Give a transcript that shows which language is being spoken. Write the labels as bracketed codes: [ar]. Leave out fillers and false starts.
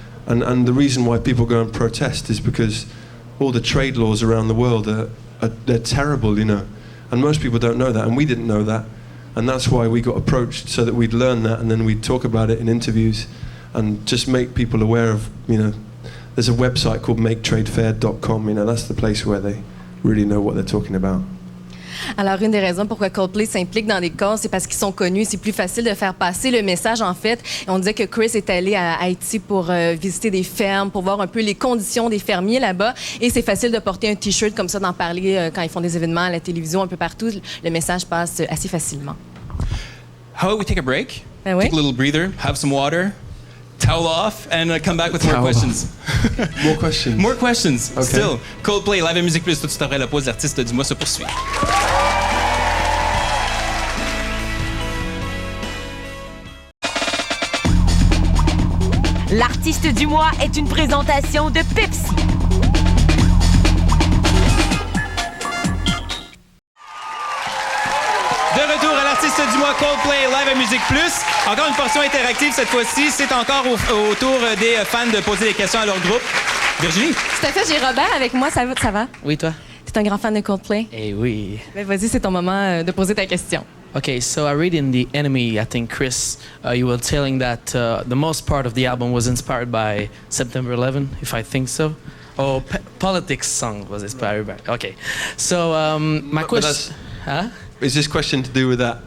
[en] And the reason why people go and protest is because all the trade laws around the world they're terrible, you know. And most people don't know that, and we didn't know that. And that's why we got approached, so that we'd learn that, and then we'd talk about it in interviews and just make people aware of, you know, there's a website called maketradefair.com, you know, that's the place where they really know what they're talking about. [fr] Alors, une des raisons pourquoi Coldplay s'implique dans des causes, c'est parce qu'ils sont connus. C'est plus facile de faire passer le message, en fait. Et on disait que Chris est allé à Haïti pour visiter des fermes, pour voir un peu les conditions des fermiers là-bas. Et c'est facile de porter un T-shirt comme ça, d'en parler quand ils font des événements à la télévision, un peu partout. Le message passe assez facilement. [en] How about we take a break? [fr] Ben oui. [en] Take a little breather, have some water, towel off, and come back with more questions. More questions. More questions. Okay. Still. [fr] Coldplay, live à Musique Plus, tout de suite après la pause. L'artiste du mois se poursuit. L'artiste du mois est une présentation de Pepsi. De retour à l'artiste du mois Coldplay, live à Musique Plus. Encore une portion interactive cette fois-ci. C'est encore au tour des fans de poser des questions à leur groupe. Virginie? Tout à fait, j'ai Robert avec moi. Ça va? Oui, toi? T'es un grand fan de Coldplay? Eh oui. Ben, vas-y, c'est ton moment de poser ta question. [en] Okay, so I read in The Enemy, I think, Chris, you were telling that the most part of the album was inspired by September 11, if I think so. Or Politics song was inspired by. Okay, so my question... Huh? Is this question to do with that?